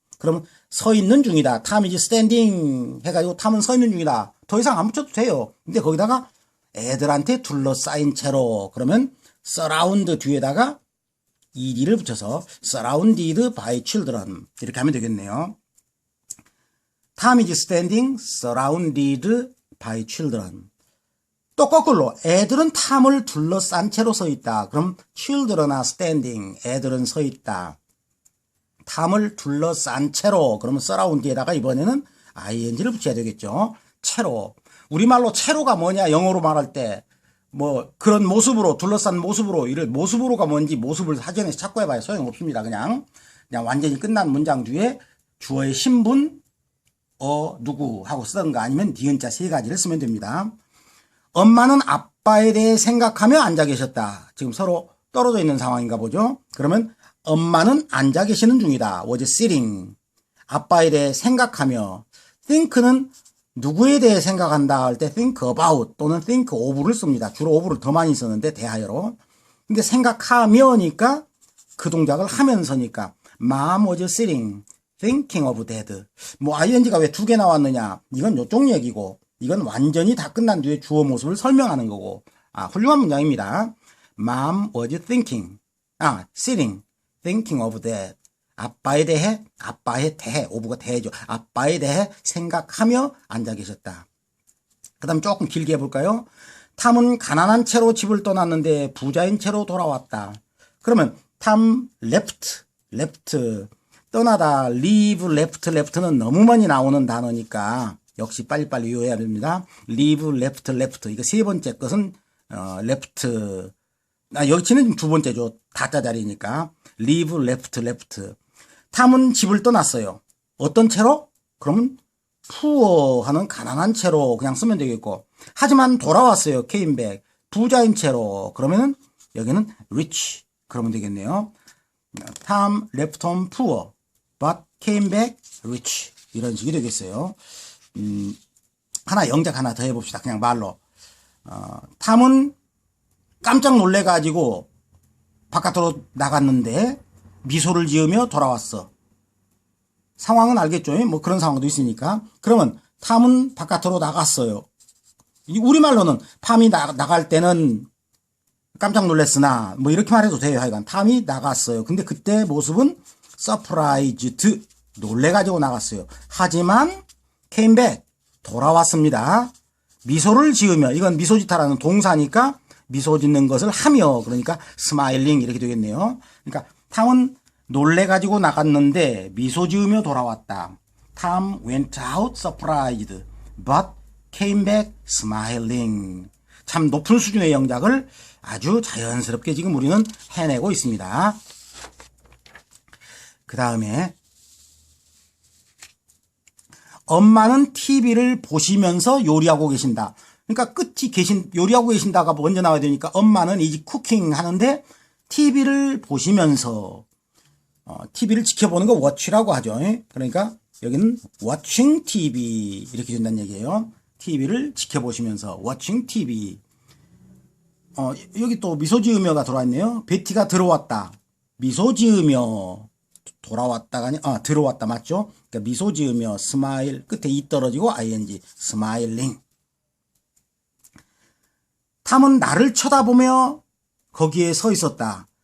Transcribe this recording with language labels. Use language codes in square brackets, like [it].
[ko] 그러면 서 있는 중이다. 탐 [en] is standing [ko] 해가지고 탐은 서 있는 중이다. 더 이상 안 붙여도 돼요. 근데 거기다가 애들한테 둘러싸인 채로 그러면 surround 뒤에다가 ed를 붙여서 [en] surrounded by children [ko] 이렇게 하면 되겠네요. [en] 탐 is standing surrounded by children. [ko] 또 거꾸로 애들은 탐을 둘러싼 채로 서 있다. [en] 그럼 children are standing. [ko] 애들은 서 있다. 탐을 둘러싼 채로 그러면 surround에다가 이번에는 ing를 붙여야 되겠죠. 채로. 우리말로 채로가 뭐냐 영어로 말할 때 뭐 그런 모습으로 둘러싼 모습으로 이를 모습으로가 뭔지 모습을 사전에서 찾고 해봐야 소용없습니다. 그냥 완전히 끝난 문장 뒤에 주어의 신분 누구 하고 쓰던가 아니면 니은자 3가지를 쓰면 됩니다. 엄마는 아빠에 대해 생각하며 앉아 계셨다. 지금 서로 떨어져 있는 상황인가 보죠. 그러면 엄마는 앉아 계시는 중이다. [en] was sitting. [ko] 아빠에 대해 생각하며. think는 누구에 대해 생각한다 할 때 think about 또는 think of를 씁니다. 주로 of를 더 많이 쓰는데 대하여로. 근데 생각하며니까 그 동작을 하면서니까 [en] mom was sitting thinking of dad. [ko] 뭐 ing가 왜 2개 나왔느냐. 이건 요쪽 얘기고 이건 완전히 다 끝난 뒤에 주어 모습을 설명하는 거고. 훌륭한 문장입니다. [en] mom was thinking. sitting thinking of dad. [ko] 아빠에 대해 오브가 대해죠. 아빠에 대해 생각하며 앉아 계셨다. 그 다음 조금 길게 해볼까요? 탐은 가난한 채로 집을 떠났는데 부자인 채로 돌아왔다. 그러면 탐 left 떠나다 leave left는 너무 많이 나오는 단어니까 역시 빨리빨리 외워야 됩니다. leave left 이거 세 번째 것은 left 여기는 두 번째죠. 다자 자리니까 leave left 탐은 집을 떠났어요. 어떤 채로? 그러면 poor하는 가난한 채로 그냥 쓰면 되겠고 하지만 돌아왔어요. [en] came back [ko] 부자인 채로 그러면은 여기는 [en] rich [ko] 그러면 되겠네요. [en] Tom left home poor but came back rich [ko] 이런 식이 되겠어요. 하나 영작 하나 더 해봅시다. 그냥 말로. 탐은 깜짝 놀래가지고 바깥으로 나갔는데 미소를 지으며 돌아왔어. 상황은 알겠죠? 뭐 그런 상황도 있으니까. 그러면 탐은 바깥으로 나갔어요. 우리말로는 탐이 나갈 때는 깜짝 놀랐으나 뭐 이렇게 말해도 돼요. 하여간 탐이 나갔어요. 근데 그때 모습은 surprised, 놀래가지고 나갔어요. 하지만 came back, 돌아왔습니다. 미소를 지으며, 이건 미소짓하라는 동사니까 미소 짓는 것을 하며, 그러니까 smiling 이렇게 되겠네요. 그러니까 탐은 놀래가지고 나갔는데 미소 지으며 돌아왔다. [en] Tom went out surprised, but came back smiling. [ko] 참 높은 수준의 영작을 아주 자연스럽게 지금 우리는 해내고 있습니다. 그 다음에 엄마는 TV를 보시면서 요리하고 계신다. 그러니까 끝이 요리하고 계신다가 먼저 나와야 되니까 엄마는 이제 쿠킹 하는데 TV를 보시면서 TV를 지켜보는 거 watch라고 하죠. 그러니까 여기는 [en] watching TV [ko] 이렇게 된다는 얘기예요. TV를 지켜보시면서 [en] watching TV. [ko] 여기 또 미소 지으며가 들어왔네요. 베티가 들어왔다. 미소 지으며 돌아왔다가 아니 들어왔다 맞죠? 그러니까 미소 지으며 smile 끝에 이 떨어지고 ing smiling. 탐은 나를 쳐다보며 거기에 서 있었다.